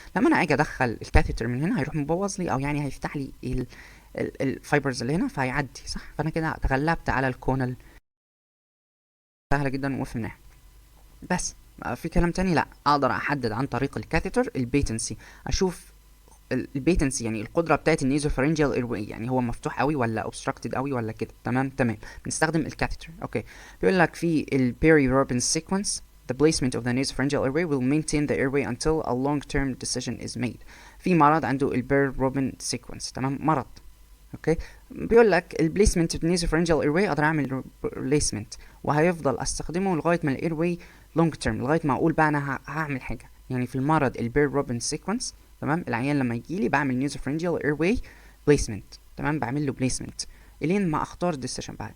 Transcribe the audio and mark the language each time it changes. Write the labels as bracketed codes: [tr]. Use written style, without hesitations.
[ar] لما انا اجي ادخل الكاثيتر من هنا هيروح مبوظ لي، او يعني هيفتح لي الفايبرز اللي هنا فهيعدي، صح؟ فانا كده تغلبت على الكونال، سهله جدا وفهمناها. بس في كلام تاني؟ لا، اقدر احدد عن طريق الكاثيتر البيتنسي، اشوف البيتنسي يعني القدره بتاعت النيزوفارنجيال ايرواي، يعني هو مفتوح قوي ولا اوبستراكتد قوي ولا كده، تمام تمام. بنستخدم الكاثيتر، اوكي. بيقول لك في البيري روبن سيكونس [en] the placement of the nasopharyngeal airway will maintain the airway until a long-term decision is made. [ar] في مرض عنده البير روبن سيكونس، تمام، مرض، اوكي. بيقول لك البليسمنت of nasopharyngeal airway اقدر اعمل بليسمنت وهيفضل استخدمه لغايه ما الايرواي لونج تيرم، لغايه ما اقول بقى انا هعمل حاجه. يعني في المرض البير روبن سيكونس، تمام، العيان لما يجيلي بعمل nasopharyngeal airway بليسمنت، تمام، بعمل له بليسمنت الين ما اختار الديسيشن بقى.